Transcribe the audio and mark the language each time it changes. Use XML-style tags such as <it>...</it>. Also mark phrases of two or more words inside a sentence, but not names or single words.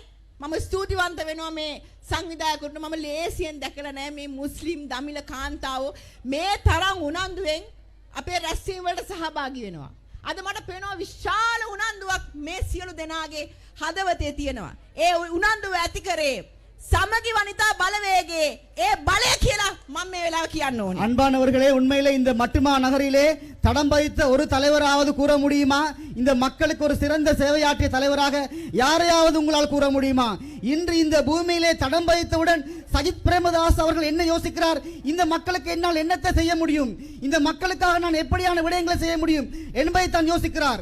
<si>මම ස්තුතිවන්ත වෙනවා මේ සංවිධායකවරුන්ට. මම ලේසියෙන් දැකලා නැහැ මේ මුස්ලිම් දමිළ කාන්තාවෝ මේ තරම් උනන්දුවෙන් අපේ රැස්වීම වලට සහභාගී වෙනවා. අද මට පේනවා විශාල උනන්දුවක් මේ සියලු දෙනාගේ හදවතේ තියෙනවා. ඒ උනන්දුව ඇති කරේ සමගි වනිතා බලවේගේ ඒ බලේ කියලා මම මේ වෙලාව කියන්න ඕනේ.</si> <ta>அன்பானவர்களே, உண்மையிலே இந்த மட்டுமா நகரிலே தடம் பதித்த ஒரு தலைவராவது கூற முடியுமா? இந்த மக்களுக்கு ஒரு சிறந்த சேவையாற்றிய தலைவராக யாரையாவது உங்களால் கூற முடியுமா? இன்று இந்த பூமியிலே தடம் பதித்தவுடன் சஜித் பிரேமதாஸ் அவர்கள் என்ன யோசிக்கிறார்? இந்த மக்களுக்கு என்னால் என்னத்தை செய்ய முடியும், இந்த மக்களுக்காக நான் எப்படியான விடயங்களை செய்ய முடியும் என்பதை தான் யோசிக்கிறார்.</ta>